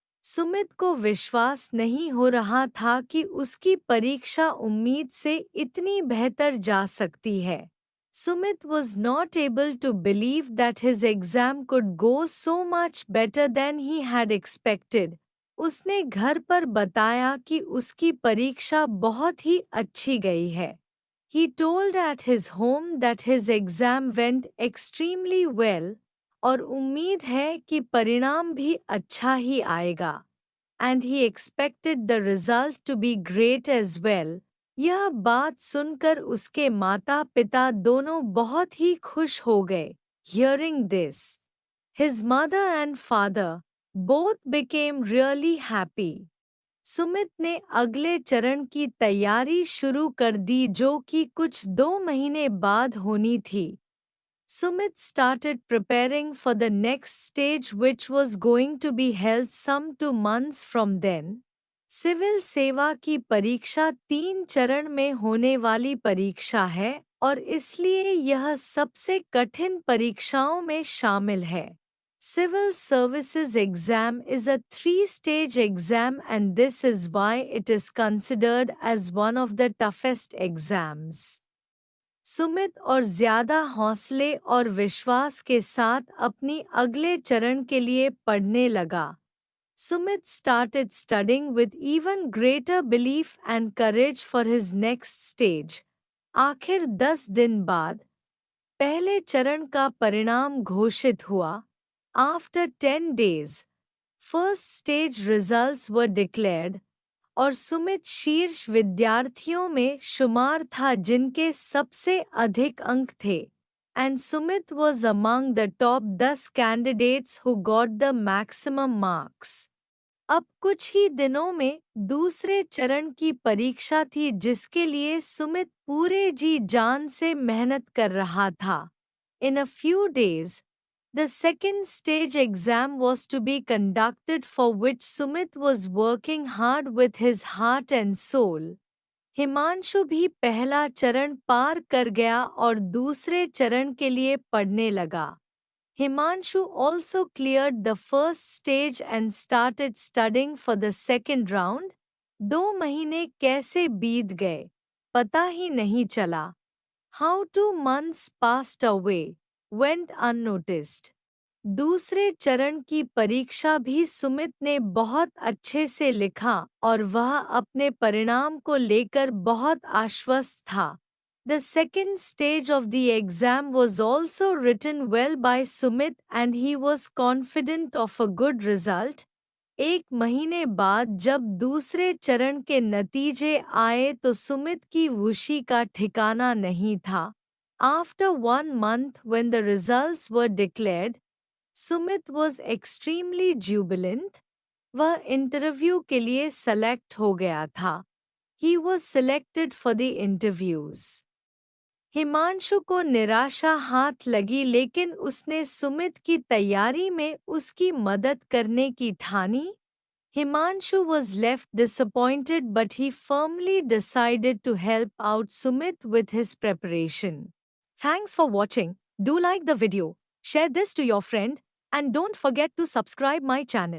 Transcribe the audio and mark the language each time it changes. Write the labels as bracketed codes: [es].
[hi] सुमित को विश्वास नहीं हो रहा था कि उसकी परीक्षा उम्मीद से इतनी बेहतर जा सकती है। [en] Sumit was not able to believe that his exam could go so much better than he had expected. [hi] उसने घर पर बताया कि उसकी परीक्षा बहुत ही अच्छी गई है। [en] He told at his home that his exam went extremely well [hi] और उम्मीद है कि परिणाम भी अच्छा ही आएगा। [en] And he expected the result to be great as well. [hi] यह बात सुनकर उसके माता पिता दोनों बहुत ही खुश हो गए। [en] Hearing this, his mother and father both became really happy. [hi] Sumit ने अगले चरण की तैयारी शुरू कर दी जो कि कुछ 2 महीने बाद होनी थी। [en] Sumit started preparing for the next stage which was going to be held some 2 months from then. [hi] Civil सेवा की परीक्षा 3 चरण में होने वाली परीक्षा है और इसलिए यह सबसे कठिन परीक्षाओं में शामिल है। [en] Civil Services exam is a 3-stage exam and this is why it is considered as one of the toughest exams. [hi] Sumit और ज्यादा हौसले और विश्वास के साथ अपनी अगले चरण के लिए पढ़ने लगा। [en] Sumit started studying with even greater belief and courage for his next stage. [hi] आखिर 10 दिन बाद पहले चरण का परिणाम घोषित हुआ। [en] After 10 days, first stage results were declared. [hi] और सुमित शीर्ष विद्यार्थियों में शुमार था जिनके सबसे अधिक अंक थे। [en] And Sumit was among the top 10 candidates who got the maximum marks. [hi] अब कुछ ही दिनों में दूसरे चरण की परीक्षा थी जिसके लिए सुमित पूरे जी जान से मेहनत कर रहा था। [en] In a few days, the second stage exam was to be conducted for which Sumit was working hard with his heart and soul. [hi] Himanshu भी पहला चरण पार कर गया और दूसरे चरण के लिए पढ़ने लगा। [en] Himanshu also cleared the first stage and started studying for the second round. [hi] 2 महीने कैसे बीत गए, पता ही नहीं चला। [en] How 2 months passed away, went unnoticed. [hi] दूसरे चरण की परीक्षा भी सुमित ने बहुत अच्छे से लिखा और वह अपने परिणाम को लेकर बहुत आश्वस्त था। [en] The second stage of the exam was also written well by Sumit and he was confident of a good result. [hi] 1 महीने बाद जब दूसरे चरण के नतीजे आए तो सुमित की खुशी का ठिकाना नहीं था। [en] After 1 month when the results were declared, Sumit was extremely jubilant. [hi] वह इंटरव्यू के लिए सेलेक्ट हो गया था। [en] He was selected for the interviews. [hi] Himanshu को निराशा हाथ लगी लेकिन उसने सुमित की तैयारी में उसकी मदद करने की ठानी। [en] Himanshu was left disappointed but he firmly decided to help out Sumit with his preparation. Thanks for watching. Do like the video, share this to your friend and don't forget to subscribe my channel.